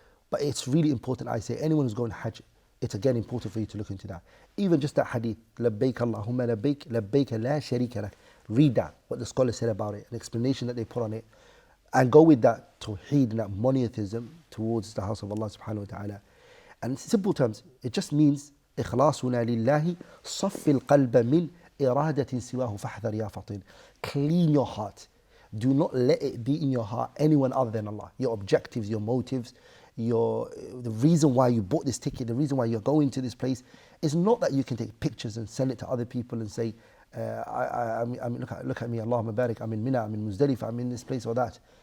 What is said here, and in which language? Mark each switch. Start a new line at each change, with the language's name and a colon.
English: But it's really important, I say, anyone who's going Hajj, it's again important for you to look into that. Even just that hadith,
Arabic: Labbaik Allahumma labbaik, labbaik la sharika lak.
English: Read that, what the scholars said about it, an explanation that they put on it, and go with that Tawheed and that monotheism towards the house of Allah subhanahu wa ta'ala. And in simple terms, it just means
Arabic: إخلاصنا لله صف القلب من إرادة سواه فاحذر يا فطين.
English: Clean your heart. Do not let it be in your heart anyone other than Allah. Your objectives, your motives, the reason why you bought this ticket, the reason why you're going to this place, is not that you can take pictures and send it to other people and say, look at me,
Arabic: Allahumma barik,
English: I'm in Mina, I'm in Muzdalifah, I'm in this place or that.